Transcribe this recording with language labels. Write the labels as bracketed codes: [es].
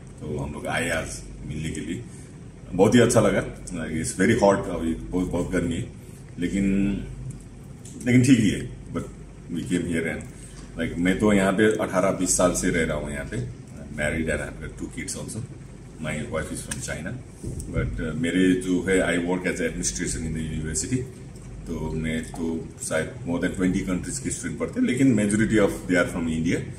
[hi] तो हम लोग आए आज मिलने के लिए. बहुत ही अच्छा लगा. [en] it's very hot, [hi] अभी बहुत गर्मी है, लेकिन ठीक ही है. [en] but we came here and like [hi] मैं तो यहाँ पे 18-20 साल से रह रहा हूँ यहाँ पे. [en] Married and I have 2 kids also. My wife is from China, but [hi] मेरे जो है [en] I work as administration in the university. [hi] तो मैं तो शायद [en] more than 20 countries [hi] के स्टूडेंट पढ़ते हैं, लेकिन [en] Majority of they are from India.